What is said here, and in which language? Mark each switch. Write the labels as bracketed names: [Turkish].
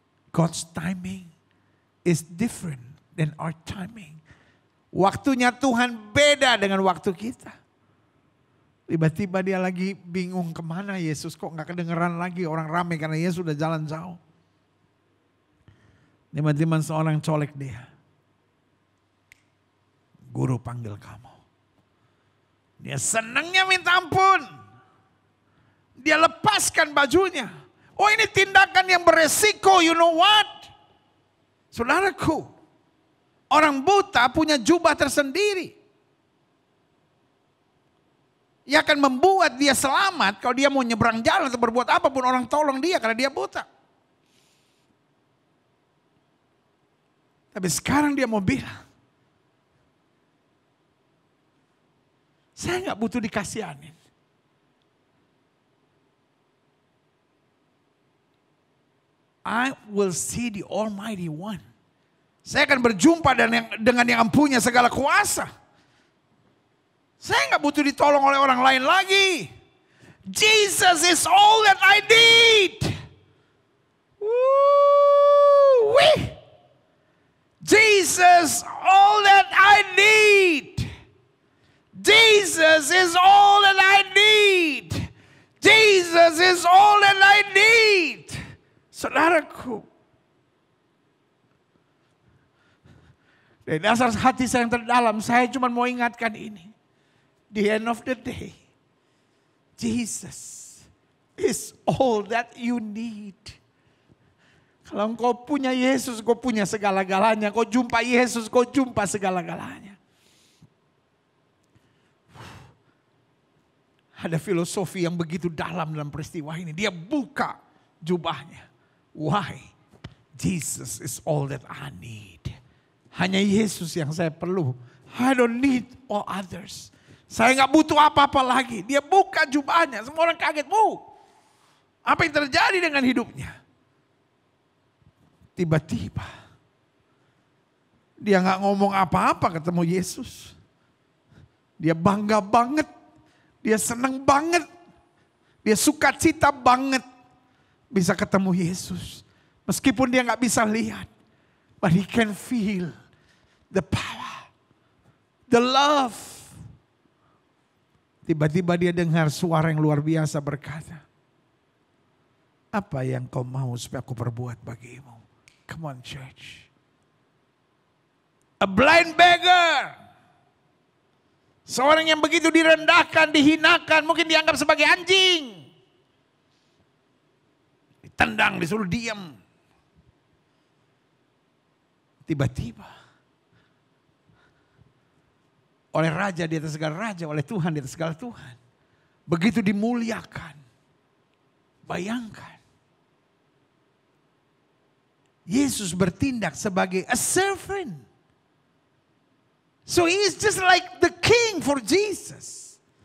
[English] God's timing is different than our timing. [Indonesian] Waktunya Tuhan beda dengan waktu kita. Tiba-tiba dia lagi bingung kemana Yesus, kok gak kedengeran lagi orang ramai karena Yesus sudah jalan jauh. Tiba-tiba seorang colek dia. Guru panggil kamu. Dia senangnya minta ampun. Dia lepaskan bajunya. Oh, ini tindakan yang beresiko, [English] you know what? [Indonesian] Saudaraku, orang buta punya jubah tersendiri. Ia akan membuat dia selamat kalau dia mau nyebrang jalan atau berbuat apapun, orang tolong dia karena dia buta. Tapi sekarang dia mau bilang, saya gak butuh dikasihanin. [English] I will see the Almighty One. [Indonesian] Saya akan berjumpa dengan yang punya segala kuasa. Saya nggak butuh ditolong oleh orang lain lagi. [English] Jesus is all that I need. Woo-wee. Jesus all that I need. Jesus is all that I need. Jesus is all that I need. [Indonesian] Saudaraku, dari dasar hati saya yang terdalam, saya cuma mau ingatkan ini. [English] The end of the day, Jesus is all that you need. [Indonesian] Kalau engkau punya Yesus, kau punya segala-galanya. Kau jumpa Yesus, kau jumpa segala-galanya. Ada filosofi yang begitu dalam peristiwa ini. Dia buka jubahnya. Why? [English] Jesus is all that I need. [Indonesian] Hanya Yesus yang saya perlu. [English] I don't need all others. [Indonesian] Saya nggak butuh apa-apa lagi. Dia buka jubahnya. Semua orang kaget. Apa yang terjadi dengan hidupnya? Tiba-tiba dia nggak ngomong apa-apa ketemu Yesus. Dia bangga banget, dia senang banget, dia sukacita banget bisa ketemu Yesus. Meskipun dia nggak bisa lihat, [English] but he can feel the power, the love. [Indonesian] Tiba-tiba dia dengar suara yang luar biasa berkata, apa yang kau mau supaya aku perbuat bagimu? [English] Come on church. A blind beggar. [Indonesian] Seorang yang begitu direndahkan, dihinakan, mungkin dianggap sebagai anjing. Ditendang, disuruh diam. Tiba-tiba. Oleh raja di atas segala raja, oleh Tuhan di atas segala Tuhan. Begitu dimuliakan. Bayangkan. Yesus bertindak sebagai [English] a servant. So he is just like the king for Jesus.